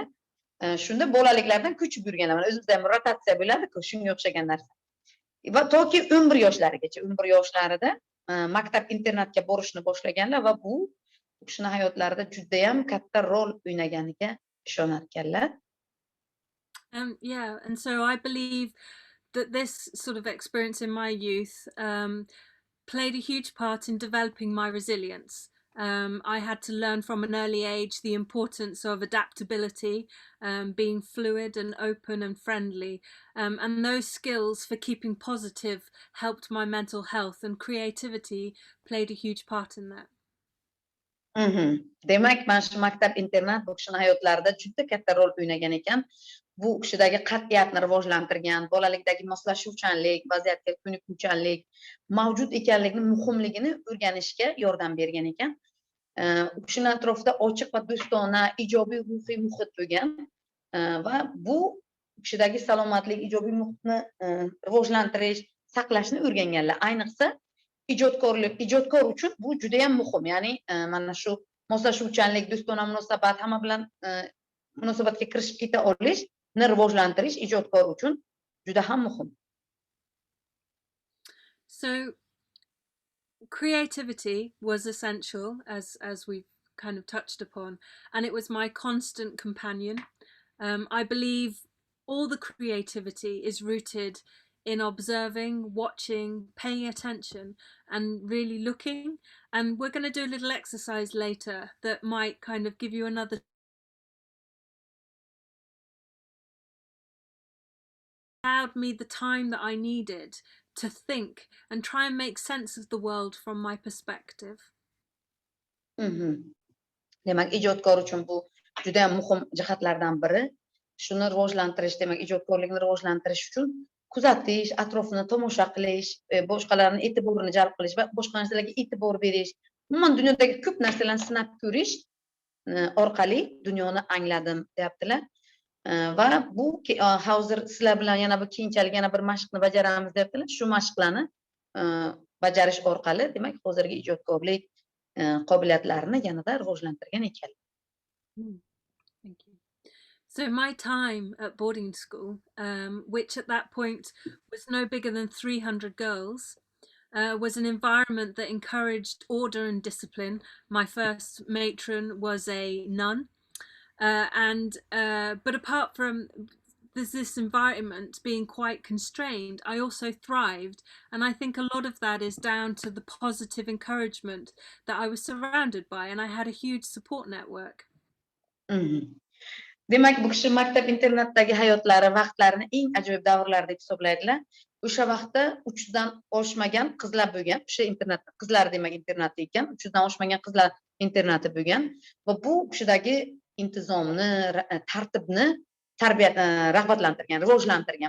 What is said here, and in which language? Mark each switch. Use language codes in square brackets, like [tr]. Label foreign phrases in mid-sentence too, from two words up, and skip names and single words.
[uz] Shunda bolaliklardan ko'chib yurganlar. Mana o'zimizda ham rotatsiya bo'ladi-ku, shunga o'xshagan narsa. Va toki 11 yoshlarigacha, 11 yoshlarida maktab internatga borishni boshlaganlar va bu u kishining hayotlarida juda ham katta rol o'ynaganiga ishonar ekanlar. [en] Yeah, and so I believe that this sort of experience in my youth played a huge part in developing my resilience. I had to learn from an early age the importance of adaptability, being fluid and open and friendly. And those skills for keeping positive helped my mental health, and creativity played a huge part in that. [uz] Demak, mana shu maktab internat bu kishining hayotlarida juda katta rol o'ynagan ekan. Bu kishidagi qat'iyatni rivojlantirgan, bolalikdagi moslashuvchanlik, vaziyatga ko'nikuvchanlik mavjud ekanligini, muhimligini o'rganishga yordam bergan ekan. U kishining atrofida ochiq va do'stona, ijobiy ruhiy muhit bo'lgan va bu kishidagi salomatlik, ijobiy muhitni rivojlantirish, saqlashni o'rganganlar. Ayniqsa ijodkor uchun bu juda ham muhim. Ya'ni mana shu moslashuvchanlik, do'stona munosabat, hamma bilan munosabatga kirishib keta olishni rivojlantirish ijodkor uchun juda ham muhim. [en] So creativity was essential, as we've kind of touched upon, and it was my constant companion. I believe all the creativity is rooted in observing, watching, paying attention, and really looking. And we're going to do a little exercise later that might kind of give you another allowed me the time that I needed to think and try and make sense of the world from my perspective. [uz] Demak, ijodkor uchun bu juda ham muhim jihatlardan biri. Shuni rivojlantirish, demak, ijodkorlikni rivojlantirish uchun kuzatish, atrofni tomosha qilish, boshqalarning e'tiborini jalb qilish va boshqa narsalarga e'tibor berish, umuman dunyodagi ko'p narsalarni sinab ko'rish orqali dunyoni angladim, deyaptilar. Va bu hozir sizlar bilan yana bir keyinchalik yana bir mashqni bajaramiz, deyaptilar. Shu mashqlarni bajarish orqali, demak, hozirgi ijodkorlik qobiliyatlarini yanada rivojlantirgan ekanlar. [en] Thank you. So my time at boarding school, which at that point was no bigger than 300 girls, was an environment that encouraged order and discipline. My first matron was a nun. But apart from this environment being quite constrained, I also thrived, and I think a lot of that is down to the positive encouragement that I was surrounded by, and I had a huge support network. [uz] Demak, bu kishi maktab internatdagi hayotlari, vaqtlarini eng ajoyib davrlar deb hisoblaydilar. O'sha vaqtda 3 dan oshmagan qizlar bo'lgan. O'sha internat, qizlar demak internati ekan, 3 dan oshmagan qizlar internati bo'lgan va bu kishidagi intizomni, tartibni rag'batlantirgan, rivojlantirgan.